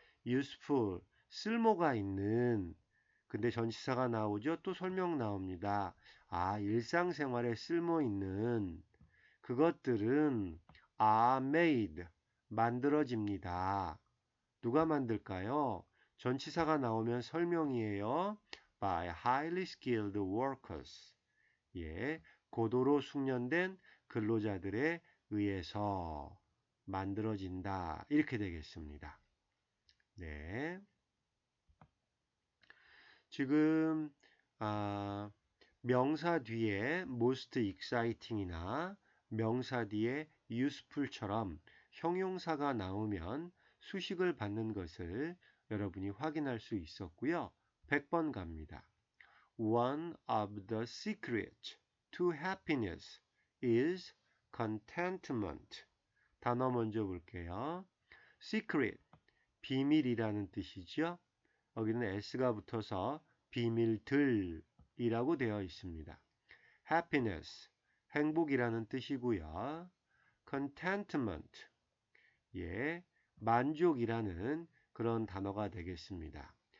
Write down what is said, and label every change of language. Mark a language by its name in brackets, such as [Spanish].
[Korean] useful, 쓸모가 있는, 근데 전치사가 나오죠? 또 설명 나옵니다. 일상생활에 쓸모 있는 그것들은 [English] are made, [Korean] 만들어집니다. 누가 만들까요? 전치사가 나오면 설명이에요. [English] by highly skilled workers. [Korean] 예, 고도로 숙련된 근로자들에 의해서 만들어진다. 이렇게 되겠습니다. 네. 지금 명사 뒤에 [English] most exciting [Korean] 이나 명사 뒤에 useful처럼 형용사가 나오면 수식을 받는 것을 여러분이 확인할 수 있었고요. 100번 갑니다. [English] One of the secrets to happiness is contentment. [Korean] 단어 먼저 볼게요. secret, 비밀이라는 뜻이죠. 여기는 s가 붙어서 비밀들이라고 되어 있습니다. happiness, 행복이라는 뜻이고요. contentment, 예, 만족이라는 그런 단어가 되겠습니다.